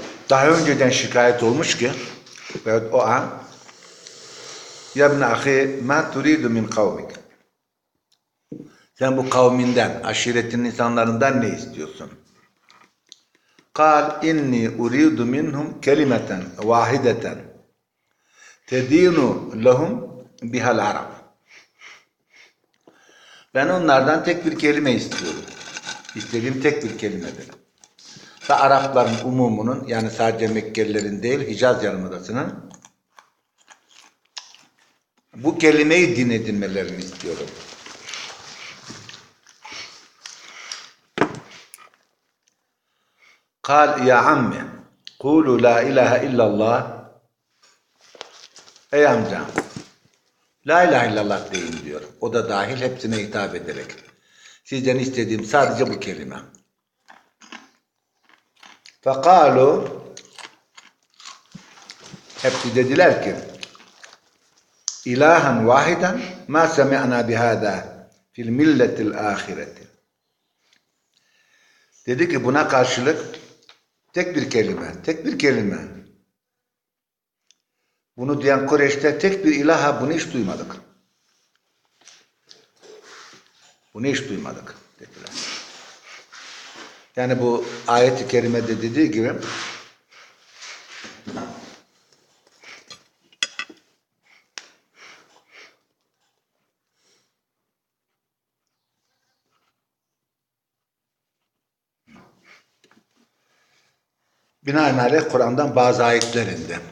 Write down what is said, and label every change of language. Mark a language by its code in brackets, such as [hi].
[tr] Daha önceden şikayet olmuş ki evet, o an [ar] ya ibn ahi ma turidu min kavmik. [tr] Sen bu kavminden, aşiretin insanlarından ne istiyorsun? [ar] قال إني أريد منهم كلمة واحدة تدين لهم بها العرب. [tr] Ben onlardan tek bir kelime istiyorum. İstediğim tek bir kelimedir. Ve Arapların umumunun, yani sadece Mekkelilerin değil, Hicaz Yarımadası'nın bu kelimeyi din edinmelerini istiyorum. [ar] قال يا عم قولوا لا إله إلا الله. [tr] Ey amcam, la ilahe illallah deyin diyor. O da dahil hepsine hitap ederek. Sizden istediğim sadece bu kelime. [ar] فقالوا, [tr] hepsi dediler ki [ar] إلها واحدا ما سمعنا بهذا في الملة الآخرة. [tr] Dedi ki buna karşılık tek bir kelime, tek bir kelime. Bunu diyen Kureyş'te tek bir ilaha bunu hiç duymadık. Bunu hiç duymadık dediler. Yani bu ayet-i kerimede dediği gibi binaenaleyh Kur'an'dan bazı ayetler indi.